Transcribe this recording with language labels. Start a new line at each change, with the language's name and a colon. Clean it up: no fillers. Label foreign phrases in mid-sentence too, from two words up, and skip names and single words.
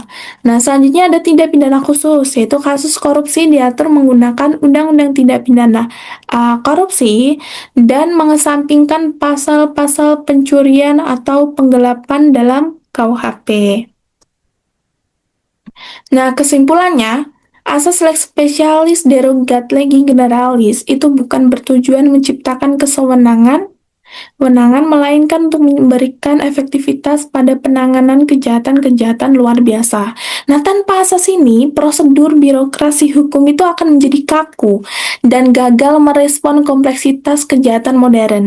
Indonesian: Nah, selanjutnya ada tindak pidana khusus, yaitu kasus korupsi diatur menggunakan Undang-Undang Tindak Pidana Korupsi dan mengesampingkan pasal-pasal pencurian atau penggelapan dalam KUHP. Nah, kesimpulannya, asas
Latin: lex specialis derogat legi generalis
Indonesian: itu bukan bertujuan menciptakan kewenangan melainkan untuk memberikan efektivitas pada penanganan kejahatan-kejahatan luar biasa. Nah, tanpa asas ini, prosedur birokrasi hukum itu akan menjadi kaku dan gagal merespon kompleksitas kejahatan modern.